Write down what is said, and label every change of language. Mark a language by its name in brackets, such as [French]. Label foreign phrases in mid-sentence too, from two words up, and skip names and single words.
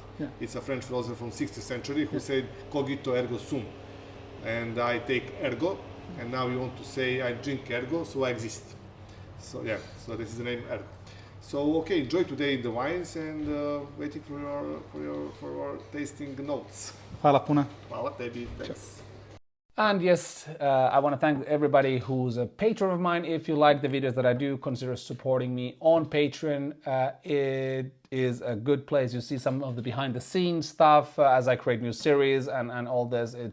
[English] It's a French philosopher from 16th century who said [Latin] "Cogito ergo sum," [English] and I take ergo, and now we want to say I drink ergo, so I exist. So yeah, so this is the name Ergo. So okay, enjoy today the wines and waiting for your tasting notes. [Serbian] Hvala puno. Hvala tebi, [English] thanks. And yes, I want to thank everybody who's a patron of mine. If you like the videos that I do, consider supporting me on Patreon. It is a good place. You see some of the behind the scenes stuff as I create new series and all this.